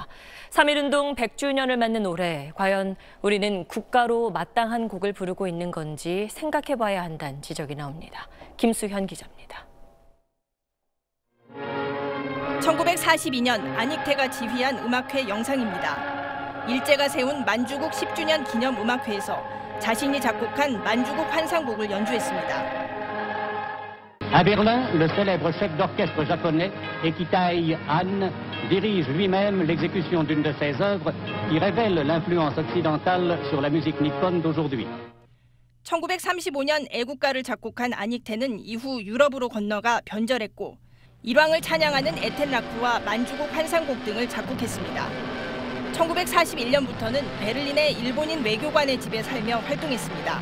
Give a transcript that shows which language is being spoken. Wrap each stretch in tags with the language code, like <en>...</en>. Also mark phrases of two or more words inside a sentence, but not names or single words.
<ko>3.1운동 100주년을 맞는 올해 과연 우리는 국가로 마땅한 곡을 부르고 있는 건지 생각해봐야 한다는 지적이 나옵니다. 김수현 기자입니다. 1942년 안익태가 지휘한 음악회 영상입니다. 일제가 세운 만주국 10주년 기념 음악회에서 자신이 작곡한 만주국 환상곡을 연주했습니다.</ko> <fr>À Berlin, le célèbre chef d'orchestre japonais, Ekitai Han, dirige lui-même l'exécution d'une de ses œuvres qui révèle l'influence occidentale sur la musique nippone d'aujourd'hui.</fr> <ko>1935년 애국가를 작곡한 안익태는 이후 유럽으로 건너가 변절했고 일왕을 찬양하는 에텔라크와 만주국 환상곡 등을 작곡했습니다. 1941년부터는 베를린의 일본인 외교관의 집에 살며 활동했습니다.</ko>